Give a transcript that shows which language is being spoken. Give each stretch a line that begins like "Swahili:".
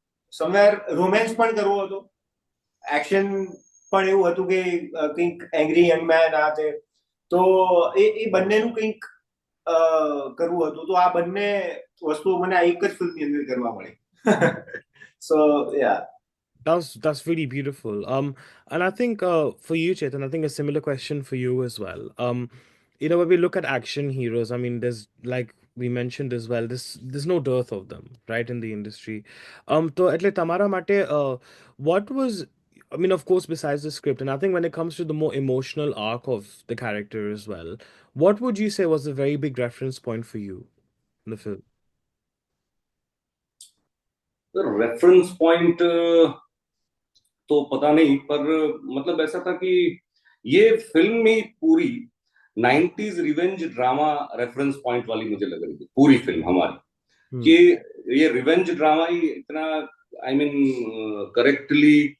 Gujarati: Somewhere romance પણ કરવો હતો એક્શન પણ એવું હતું કે કંઈક એંગ્રી યંગ મેન આ તે તો એ બંનેનું કંઈક કરવું હતું તો આ બંને વસ્તુઓ મને આ એક જ ફિલ્મની અંદર કરવા મળી સો યા
English: That's really beautiful. And I think for you, Chetan, I think a similar question for you as well. When we look at action heroes, I mean, there's like we mentioned as well, there's no dearth of them, right, in the industry. To
Gujarati: એટલે તમારા માટે,
English: what was, I mean, of course, besides the script, and I think when it comes to the more emotional arc of the character as well, what would you say was a very big reference point for you in the film? The reference point
Hindi: तो पता नहीं पर मतलब ऐसा था कि ये film में पूरी 90s revenge drama reference point वाली मुझे लग रही थी पूरी फिल्म हमारी कि ये रिवेंज ड्रामा ही इतना आई मीन करेक्टली